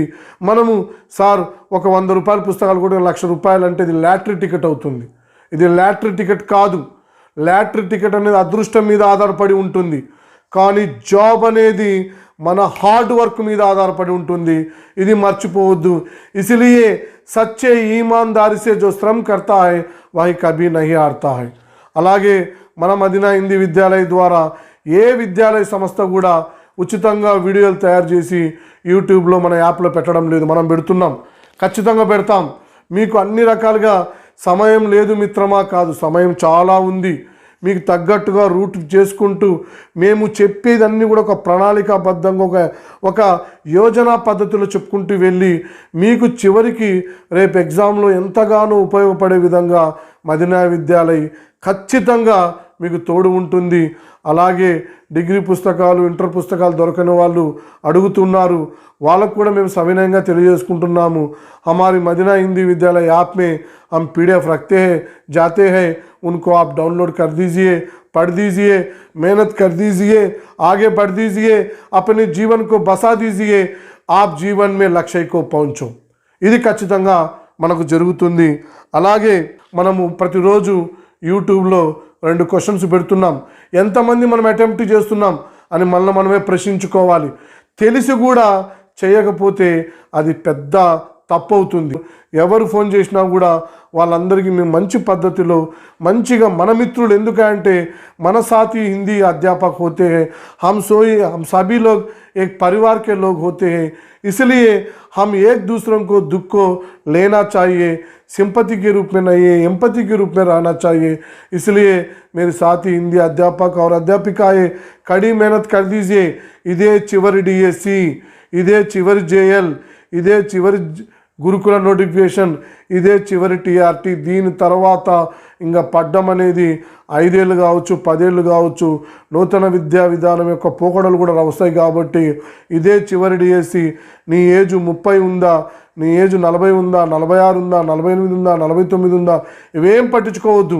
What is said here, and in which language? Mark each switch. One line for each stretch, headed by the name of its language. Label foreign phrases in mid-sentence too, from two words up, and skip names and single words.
Telugu: మనము సార్ ఒక 100 రూపాయల పుస్తకాలు కూడా 1,00,000 రూపాయలు అంటే ఇది
English: lottery ticket
Telugu: అవుతుంది. ఇది
English: lottery ticket
Telugu: కాదు.
English: lottery ticket
Telugu: అనేది అదృష్టం మీద ఆధారపడి ఉంటుంది. కానీ జాబ్ అనేది మన
English: hard work
Telugu: మీద ఆధారపడి ఉంటుంది, ఇది మర్చిపోవద్దు।
Hindi: इसलिए सच्चे ईमानदारी से जो श्रम करता है वही कभी नहीं हारता है।
Telugu: అలాగే మన మదీనా హిందీ విద్యాలయ ద్వారా ఏ విద్యాలయ సంస్థ కూడా ఉచితంగా వీడియోలు తయారు చేసి యూట్యూబ్లో మన యాప్లో పెట్టడం లేదు, మనం పెడుతున్నాం, ఖచ్చితంగా పెడతాం। మీకు అన్ని రకాలుగా సమయం లేదు మిత్రమా, కాదు, సమయం చాలా ఉంది। మీకు తగ్గట్టుగా రూట్ చేసుకుంటూ మేము చెప్పేదన్నీ కూడా ఒక ప్రణాళికాబద్ధంగా ఒక యోజనా పద్ధతిలో చెప్పుకుంటూ వెళ్ళి మీకు చివరికి రేపు ఎగ్జామ్లో ఎంతగానో ఉపయోగపడే విధంగా మదీనా విద్యాలయ ఖచ్చితంగా మీకు తోడు ఉంటుంది। అలాగే డిగ్రీ పుస్తకాలు, ఇంటర్ పుస్తకాలు దొరకని వాళ్ళు అడుగుతున్నారు, వాళ్ళకు కూడా మేము సవినయంగా తెలియజేసుకుంటున్నాము।
Hindi: हमारी मदीना हिंदी विद्यालय ऐप में हम PDF रखते हैं, जाते हैं, उनको आप डाउनलोड कर दीजिए, पढ़ दीजिए, मेहनत कर दीजिए, आगे बढ़ दीजिए, अपने जीवन को बसा दीजिए, आप जीवन में लक्ष्य को पहुँचो।
Telugu: ఇది ఖచ్చితంగా మనకు జరుగుతుంది। అలాగే మనము ప్రతిరోజు యూట్యూబ్లో 2 క్వశ్చన్స్ పెడుతున్నాం, ఎంతమంది మనం అటెంప్ట్ చేస్తున్నాం అని మనమే ప్రశ్నించుకోవాలి। తెలిసి కూడా చేయకపోతే అది పెద్ద తప్పు అవుతుంది। ఎవరు ఫోన్ చేసినా కూడా వాళ్ళందరికీ మేము మంచి పద్ధతిలో మంచిగా మన మిత్రులు, ఎందుకంటే మన
Hindi: साथी हिंदी अध्यापक होते हैं, हम सभी लोग एक परिवार के लोग होते हैं, इसलिए हम एक दूसरों को दुख को लेना चाहिए, सिंपैथी के रूप में नहीं, एम्पैथी के रूप में रहना चाहिए। इसलिए मेरे साथी हिंदी अध्यापक और अध्यापिकाएं कड़ी मेहनत कर दीजिए।
Telugu: ఇదే చివరి DSC, ఇదే చివరి JL, ఇదే చివరి గురుకుల నోటిఫికేషన్, ఇదే చివరి TRT, దీని తర్వాత ఇంకా పడ్డం అనేది 5 ఏళ్ళు కావచ్చు, 10 ఏళ్ళు కావచ్చు, నూతన విద్యా విధానం యొక్క పోకడలు కూడా వస్తాయి। కాబట్టి ఇదే చివరి DSC। నీ ఏజ్ 30 ఉందా, నీ ఏజ్ 40 ఉందా, 46 ఉందా, 48 ఉందా, 49 ఉందా, ఇవేం పట్టించుకోవద్దు।